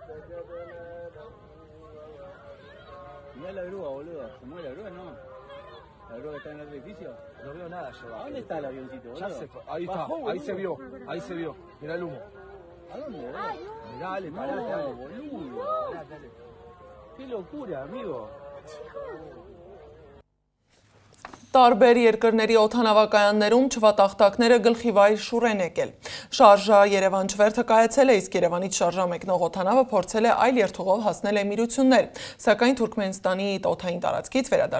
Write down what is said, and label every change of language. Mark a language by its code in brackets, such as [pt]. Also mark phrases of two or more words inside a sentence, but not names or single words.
[es] Mirá la grúa, boludo. ¿Se mueve la grúa? No. ¿La grúa que está en el edificio? No veo nada yo. ¿A dónde está el avioncito, boludo? Ya se fue. Ahí está. Bajó, Ahí se vio. boludo. Ahí se vio. Mirá el humo. ¿A dónde, boludo? Mirá, dale, No, parate, dale. boludo. Dale. Qué locura, amigo. [hy] Տարբեր երկրների օդանավակայաններում չվատախտակները գլխիվայր շուռ են եկել։ Շարժա Երևան չվերթը կայացել է, իսկ Երևանից շարժա մեկնող օդանավը փորձել է այլ երթուղով հասնել Էմիրություններ, սակայն Թուրքմենստանի օդային տարածքից վերադարձել